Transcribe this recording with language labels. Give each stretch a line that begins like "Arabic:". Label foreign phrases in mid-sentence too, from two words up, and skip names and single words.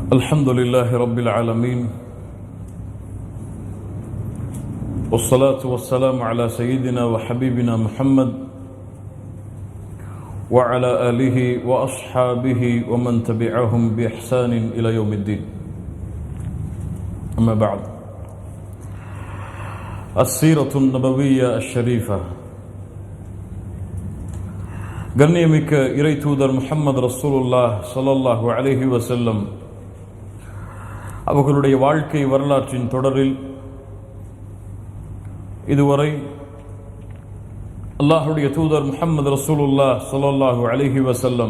Arabic: الحمد لله رب العالمين والصلاة والسلام على سيدنا وحبيبنا محمد وعلى آله وأصحابه ومن تبعهم بإحسان إلى يوم الدين. أما بعد، السيرة النبوية الشريفة.
Tamil: கண்ணியமிக்க இறை தூதர் முஹம்மது
Arabic: رسول الله صلى الله عليه وسلم
Tamil: அவர்களுடைய வாழ்க்கை வரலாற்றின் தொடரில் இதுவரை அல்லாஹுடைய தூதர் முஹம்மது
Arabic: رسول الله صلى الله عليه وسلم